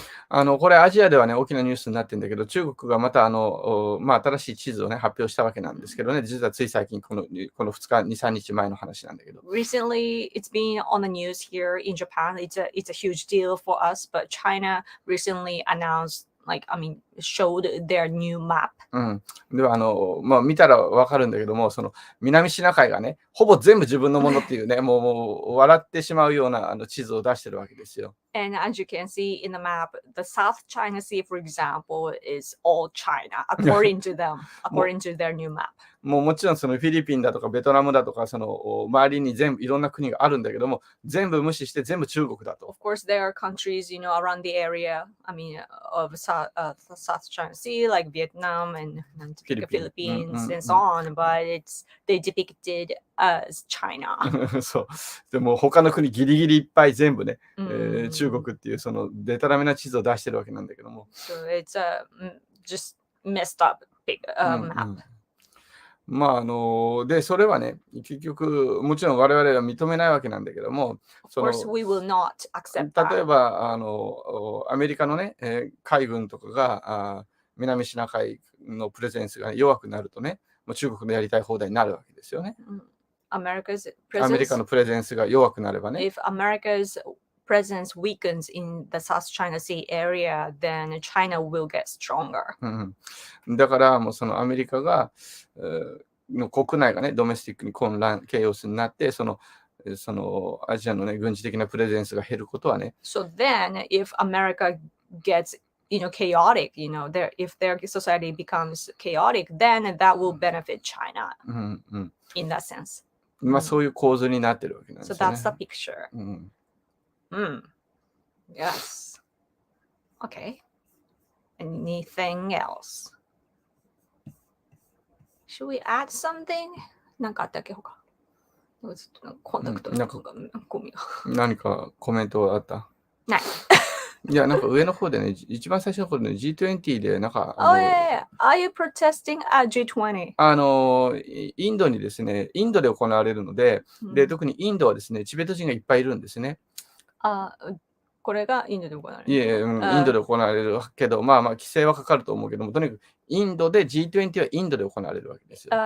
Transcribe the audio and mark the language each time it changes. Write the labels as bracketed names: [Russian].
[Japanese] これアジアではね、大きなニュースになってるんだけど、中国がまた新しい地図をね、発表したわけなんですけどね、実はつい最近、この2日、2、3日前の話なんだけど。 [English] Recently, it's been on the news here in Japan. It's a huge deal for us, but China recently announced, showed their new map. [Japanese] では見たらわかるんだけども、その南シナ海がね、ほぼ全部自分のものっていうね、もう笑ってしまうような地図を出してるわけですよ。 [English] And as you can see in the map, the South China Sea, for example, is all China, according to them, according to their new map. [Japanese] もちろんそのフィリピンだとかベトナムだとかその周りに全部いろんな国があるんだけども、全部無視して全部中国だと。 [English] Of course, there are countries, around the area, of South China Sea, like Vietnam and Philippines and so on, but they depicted as China. [Japanese] そう。でも他の国ギリギリいっぱい全部ね、中国っていうそのデタラメな地図を出してるわけなんだけども。 [English] So it's just messed up big map. [Japanese] で、それはね、結局、もちろん我々は認めないわけなんだけども、 [English] Of course, we will not accept that. [Japanese] 例えば、アメリカのね、海軍とかが南シナ海のプレゼンスが弱くなるとね、もう中国のやりたい放題になるわけですよね。アメリカのプレゼンスが弱くなればね。 [English] If America's presence weakens in the South China Sea area, then China will get stronger. [Japanese] だからもうそのアメリカがの国内がね、ドメスティックに混乱、ケイオスになって、そのアジアのね、軍事的なプレゼンスが減ることはね。 [English] So then, if America gets chaotic, if their society becomes chaotic, then that will benefit China in that sense. [Japanese] そういう構図になってるわけなんですよね。 [English] So that's the picture. Yes. Okay. Anything else? Should we add something? [Japanese] なんかあったっけ他？コンタクトとかゴミが。何かコメントあった？ない。いや、なんか上の方でね、一番最初の方でね、G20 でなんか。 [English] Oh yeah, Are you protesting at G20? [Japanese] インドにですね、インドで行われるので、で、特にインドはですね、チベット人がいっぱいいるんですね。これがインドで行われる。いえ、インドで行われるけど、規制はかかると思うけども、とにかくインドで G20 はインドで行われるわけですよ。